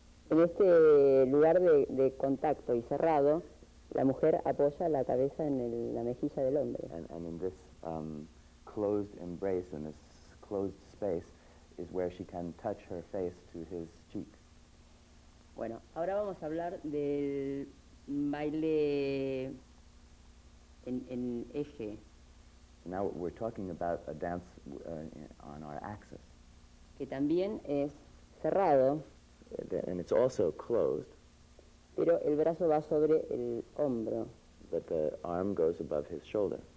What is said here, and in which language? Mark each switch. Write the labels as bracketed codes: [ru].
[es] En este lugar de contacto y cerrado, la mujer apoya la cabeza en la mejilla del hombre. [en] And in this closed embrace, in this closed space, is where she can touch her face to his cheek. [es] Bueno, ahora vamos a hablar del baile en eje. [en] Now we're talking about a dance on our axis. [es] Que también es cerrado, [en] And it's also closed, [es] pero el brazo va sobre el hombro. [en] but the arm goes above his shoulder.